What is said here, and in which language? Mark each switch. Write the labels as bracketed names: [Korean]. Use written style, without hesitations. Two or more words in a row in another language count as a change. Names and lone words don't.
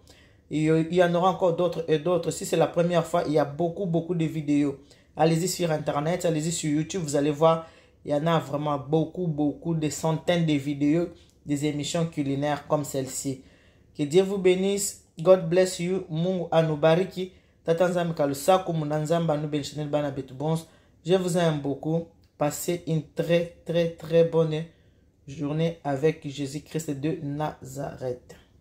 [French] Il y en aura encore d'autres et d'autres. Si c'est la première fois, il y a beaucoup de vidéos. Allez-y sur Internet, allez-y sur YouTube, vous allez voir, il y en a vraiment beaucoup, des centaines de vidéos, des émissions culinaires comme celle-ci. Que Dieu vous bénisse. [English] God bless you. [Swahili] Mungu anubariki. Tatanzam kalusaku munanzamba nubenchenel bana betubons. [French] Je vous aime beaucoup. Passez une très bonne journée avec Jésus-Christ de Nazareth.